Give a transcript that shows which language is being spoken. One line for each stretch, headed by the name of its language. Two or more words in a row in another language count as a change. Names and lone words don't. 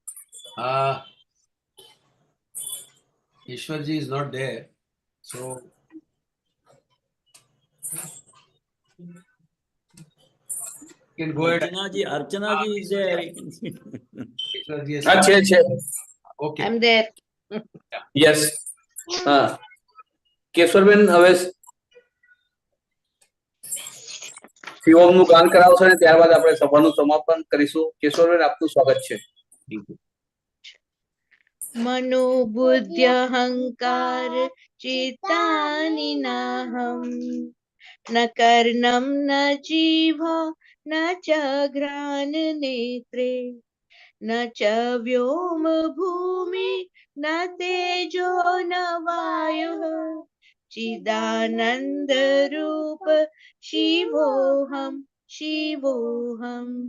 English: Keshwar ji is not there, so you can go ahead. Archana ji is there. Keshwar ji is okay. I'm there.
Gujarati: યસ કેશવરબેન હવે શિવમનું ગાન કરાવશે અને ત્યારબાદ આપણે સભાનું સમાપન કરીશું. કેશવરબેન આપનું સ્વાગત છે.
Sanskrit: मनोबुद्ध्यहंकार चित्तानि नाहं न कर्णं न जीवा न च घ्राण नेत्रे न च व्योम भूमि न तेजो न वायुः चिदानंद रूप शिवोऽहं शिवोऽहं